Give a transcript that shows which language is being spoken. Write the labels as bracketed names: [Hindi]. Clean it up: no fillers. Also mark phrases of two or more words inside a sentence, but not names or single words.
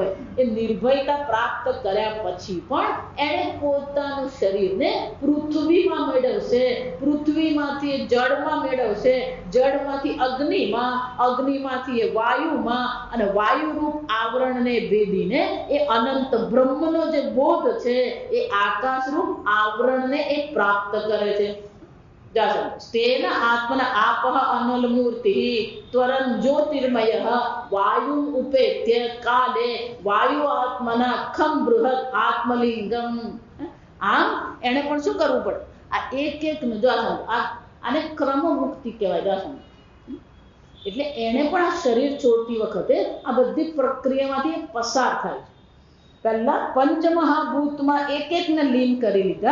[Gujarati] એ નિર્ભયતા પ્રાપ્ત કર્યા પછી પણ એણે પોતાનું શરીરને પૃથ્વીમાં મેળવશે, પૃથ્વીમાંથી એ જળમાં મેળવશે, જળમાંથી અગ્નિમાં, અગ્નિમાંથી એ વાયુમાં, અને વાયુરૂપ આવરણને ભેદીને એ અનંત બ્રહ્મનો જે બોધ છે એ આકાશરૂપ આવરણને એ પ્રાપ્ત કરે છે. [Sanskrit] स्तेन आत्मन आपः अनलमूर्तिः त्वरं ज्योतिर्मयः वायुम् उपेत्य काले वायु आत्मना खम बृहत् आत्मलिंगम। [Gujarati] આમ એને પણ શું કરવું પડે? આ એક જો આને ક્રમ મુક્તિ કહેવાય. એટલે એને પણ આ શરીર છોડતી વખતે આ બધી પ્રક્રિયામાંથી પસાર થાય છે. પહેલા પંચમહાભૂતમાં એકને લીન કરી લીધા.